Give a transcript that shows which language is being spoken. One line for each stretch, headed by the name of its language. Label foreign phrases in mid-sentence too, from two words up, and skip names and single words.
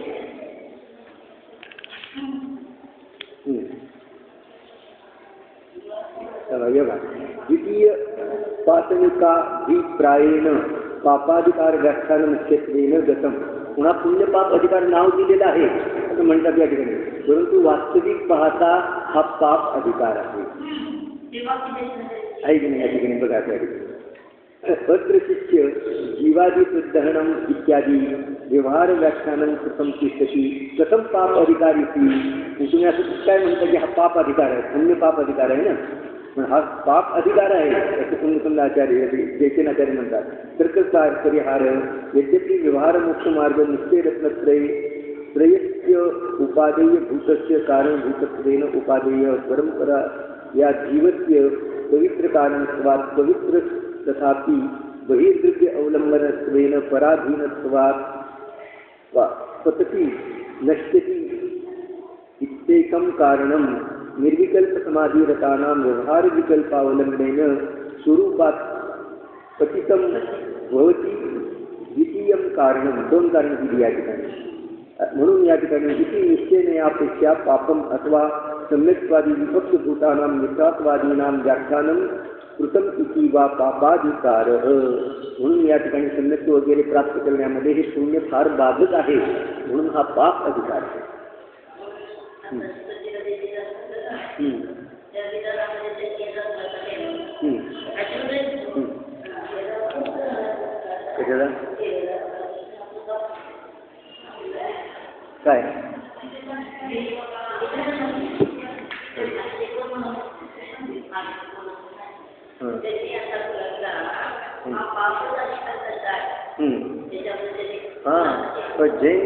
Marathi: बघा,
Sanskrit: द्वितीय पातनिका अभिप्रायेण पापाधिकार व्याख्यान मुख्यत्वेन गतम.
Marathi: पुन्हा पुण्यपाप अधिकार नाव दिलेलं आहे असं म्हणतात या ठिकाणी, परंतु वास्तविक पाहता हा पाप अधिकार आहे की नाही या ठिकाणी बघा. त्या ठिकाणी
Sanskrit: अत्र शिष्य जीवादी प्रदहनम इत्यादी व्यवहार व्याख्यानं कृतं तिष्ठति
Marathi: कथं पाप अधिकारी तुम्ही असं काय म्हणता की हा पाप अधिकार आहे, पुण्य पाप अधिकार आहे ना, पण हा पाप अधिकार आहे असं पुण्यकुंडाचार्य जयसेनाचार्य म्हणतात.
Sanskrit: तर्ककार परिहार यद्यपि व्यवहार मोक्ष मार्ग निश्चय रत्नत्रय त्रयस्य उपादेय भूतस्य कारणभूतत्वेन उपादेय परंपरा या जीवस्य पवित्र कारणत्वात् पवित्र तथापि बहिर्द्रव्य अवलंबनत्वेन पराधीनत्वात् पतति नश्यति इत्येकं कारणं निर्विकल्प समाधिरतानां व्यवहार विकल्पावलंबनेन स्वरूपात् पतितं भवति. द्वितीयं कारणं,
Marathi: दोन कारण दिली या ठिकाणी. म्हणून या ठिकाणी
Sanskrit: इति निश्चयेनयापेक्षा पापम अथवा सम्यक्त्वादी विभक्तभूतानां मिथ्यात्वादीनां व्याख्यानं कृतम इति वा पापाधिकार.
Marathi: म्हणून या ठिकाणी सम्यक्त्व वगैरे प्राप्त करण्यामध्ये हे पुण्य फार बाधक आहे, म्हणून हा पाप अधिकार आहे. काय जैन